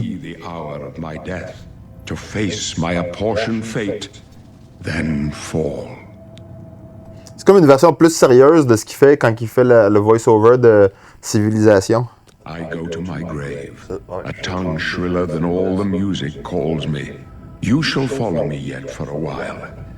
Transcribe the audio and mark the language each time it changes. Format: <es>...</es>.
<en>see the hour of my death, to face my apportioned fate, then fall.</en> <fr>C'est comme une version plus sérieuse de ce qu'il fait quand il fait le voice-over de Civilisation.</fr> <en>I go to my grave. A tongue shriller than all the music calls me. You shall follow me yet for a while.</en>